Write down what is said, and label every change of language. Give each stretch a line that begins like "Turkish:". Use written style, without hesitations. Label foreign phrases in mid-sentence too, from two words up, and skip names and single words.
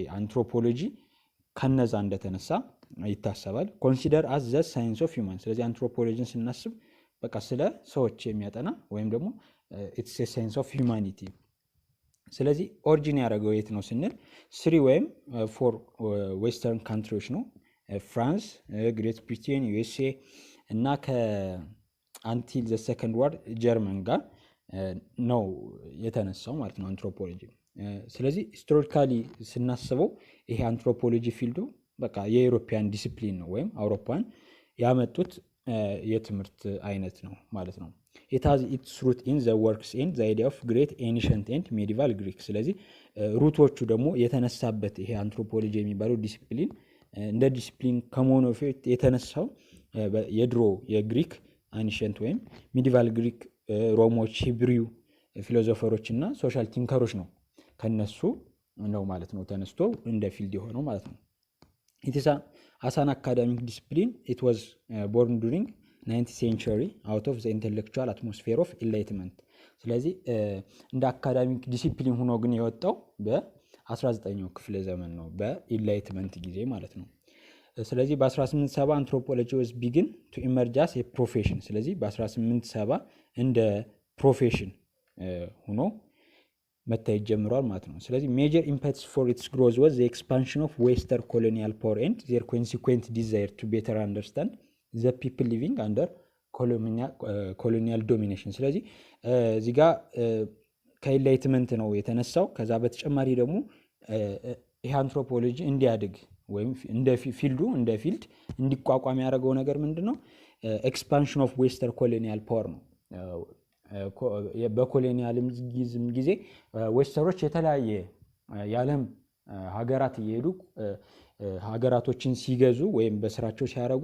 Amharic: አንትሮፖሎጂ ከነዛ እንደተነሳ ይታሰባል።
English: consider as the science of human።
Amharic: ስለዚህ አንትሮፖሎጂን ስናስብ በቃ ስለ ሰዎች የሚያጠና ወይም ደግሞ
English: it's a science of humanity።
Amharic: ስለዚህ ኦሪጂን ያደረገው የት ነው ስንል 3 ወይም 4
English: western countries
Amharic: ነው። ፍራንስ፣ ግሬት ብሪቴን፣ ዩኤስኤ እና ከአንቲል
English: the second
Amharic: ዋር ጀርመን ጋር ነው የተነሳው ማለት ነው አንትሮፖሎጂ። ስለዚህ ሂስቶሪካሊ ስናስበው ይሄ አንትሮፖሎጂ ፊልዱ በቃ
English: European discipline
Amharic: ነው ወይም አውሮፓን ያመጡት የትምህርት አይነት ነው ማለት ነው።
English: it has its root in the works and the idea of great ancient and medieval Greek።
Amharic: ስለዚህ ሩቶቹ ደግሞ የተነሳበት ይሄ አንትሮፖሎጂ የሚባለው ዲሲፕሊን እንደ ዲሲፕሊን ከመሆኑ በፊት የተነሳው የድሮ የግሪክ አንሸንት ወይም
English: medieval Greek
Amharic: ሮሞች፣
English: Hebrew philosophers
Amharic: እና
English: social thinkers
Amharic: ነው ከነሱ ነው ማለት ነው ተነስቶ እንደ ፊልድ የሆነው ማለት
English: ነው። it is as an academic discipline it was born during 9th century out of the intellectual atmosphere of enlightenment።
Amharic: ስለዚህ እንደ
English: academic discipline
Amharic: ሆኖ ግን የወጣው በ19ኛው ክፍለ ዘመን ነው በኢንላይትመንት ጊዜ ማለት ነው። ስለዚህ በ1870 አንትሮፖሎጂ
English: was begin to emerge as a profession።
Amharic: ስለዚህ በ1870 እንደ ፕሮፌሽን ሆኖ መታየት ጀምሯል ማለት ነው። ስለዚህ
English: major impetus for its growth was the expansion of western colonial power and their consequent desire to better understand the people living under colonial domination።
Amharic: ስለዚህ እዚህ ጋር ከኢንላይትመንት ነው የተነሳው። ከዛ በተጨማሪ ደግሞ ይሄ አንትሮፖሎጂ እንዲያድግ ወይም እንደ ፊልድ እንዲቋቋም ያደረገው ነገር ምንድነው?
English: expansion of western colonial power
Amharic: ነው። በኮሎኒያሊዝም ጊዜ ዌስተሮች የተለያየ የዓለም ሀገራት እየሄዱ ሀገራቶችን ሲገዙ ወይም በስራቸው ሲያደርጉ